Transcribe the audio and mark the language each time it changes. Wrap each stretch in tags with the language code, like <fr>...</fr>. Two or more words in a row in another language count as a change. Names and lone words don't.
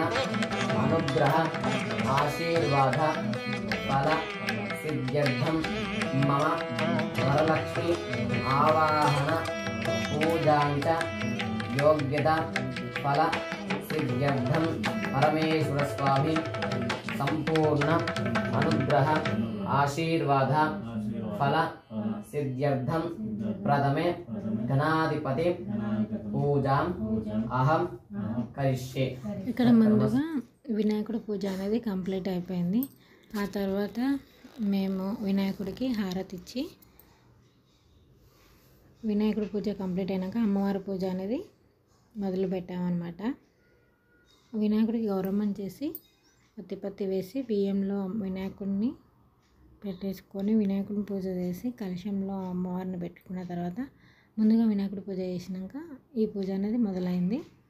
<sa>अनुग्रह आशीर्वाद फल सिद्ध्यर्थं मम वरलक्ष्मी आवाहन पूजां च योग्यता फल सिद्ध्यर्थं परमेश्वर स्वामी संपूर्ण अनुग्रह आशीर्वाद फल सिद्ध्यर्थं प्रथमे गणाधिपति पूजां अहं करिष्ये।</sa> <te>ఇక్కడ ముందుగా వినాయకుడి పూజ అనేది కంప్లీట్ అయిపోయింది. ఆ తర్వాత మేము వినాయకుడికి హారతి ఇచ్చి వినాయకుడి పూజ కంప్లీట్ అయినాక అమ్మవారి పూజ అనేది మొదలు పెట్టామన్నమాట. వినాయకుడికి గౌరమ్మని చేసి పత్తి వేసి బియ్యంలో వినాయకుడిని పెట్టేసుకొని వినాయకుడిని పూజ చేసి కలశంలో అమ్మవారిని పెట్టుకున్న తర్వాత ముందుగా వినాయకుడి పూజ చేసినాక ఈ పూజ అనేది మొదలైంది.</te>